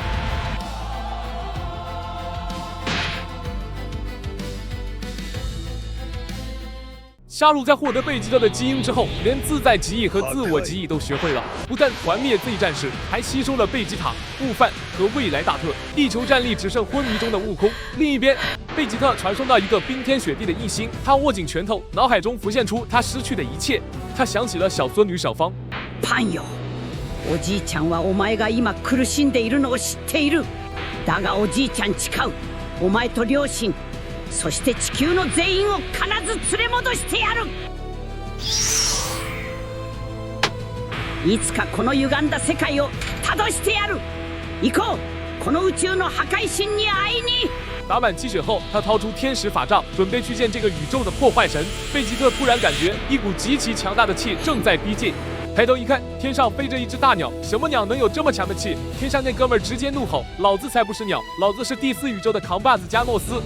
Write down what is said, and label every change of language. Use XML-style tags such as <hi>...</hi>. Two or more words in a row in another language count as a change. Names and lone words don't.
<zh>沙鲁在获得贝吉特的基因之后，连自在极意和自我极意都学会了，不但团灭 Z 战士，还吸收了贝吉塔、悟饭和未来大特。地球战力只剩昏迷中的悟空。另一边，贝吉特传送到一个冰天雪地的一星，他握紧拳头，脑海中浮现出他失去的一切。他想起了小孙女小芳。</zh> <ja>パンよ、おじいちゃんはお前が今苦しんでいるのを知っている。だがおじいちゃん誓う、お前と両親、そして地球の全員を必ず連れ戻してやる。いつかこの歪んだ世界を正してやる。行こう、この宇宙の破壊神に会いに。</ja> <zh>打满鸡血后，他掏出天使法杖，准备去见这个宇宙的破坏神。贝吉特突然感觉一股极其强大的气正在逼近，抬头一看，天上飞着一只大鸟。什么鸟能有这么强的气？天上那哥们儿直接怒吼：“老子才不是鸟，老子是第4宇宙的扛把子加诺斯！</zh>